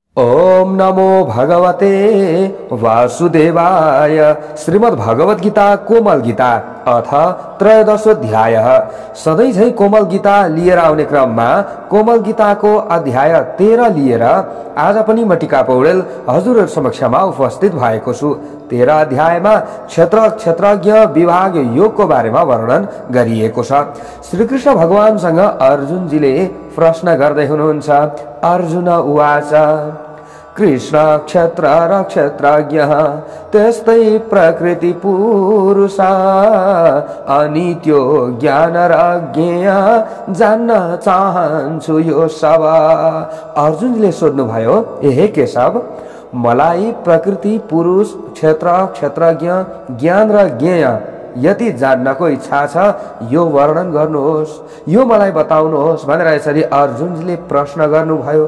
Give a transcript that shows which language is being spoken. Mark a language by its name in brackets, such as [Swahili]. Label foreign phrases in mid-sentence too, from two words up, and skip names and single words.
[Sanskrit] ओम नमो भगवते वासुदेवाय। श्रीमद् भगवत गीता कोमल गीता अथ त्रयोदशोऽध्याय। [Nepali] सधैँ झै कोमल गीता लिएर आउने क्रममा कोमल गीताको अध्याय 13 लिएर आज पनि म टिका पौडेल हजुरहरु समक्षमा उपस्थित भएको छु। 13 अध्यायमा क्षेत्रज्ञ विभाग योगको बारेमा वर्णन गरिएको छ। श्रीकृष्ण भगवानसँग अर्जुनजीले प्रश्न गर्दै हुनुहुन्छ। [Sanskrit] अर्जुन उवाच [Nepali] कृष्ण क्षेत्र र क्षेत्रज्ञः त्यस्तै प्रकृति पुरुष अनित्यो ज्ञान र ज्ञेय जान्न चाहन्छु यो सब। अर्जुनले सोध्नुभयो, हे केशव, मलाई प्रकृति पुरुष क्षेत्र क्षेत्रज्ञ ज्ञान र ज्ञेय यति जान्नको इच्छा छ, यो वर्णन गर्नुहोस्, यो मलाई बताउनुहोस् भनेर यसरी अर्जुनजीले प्रश्न गर्नुभयो।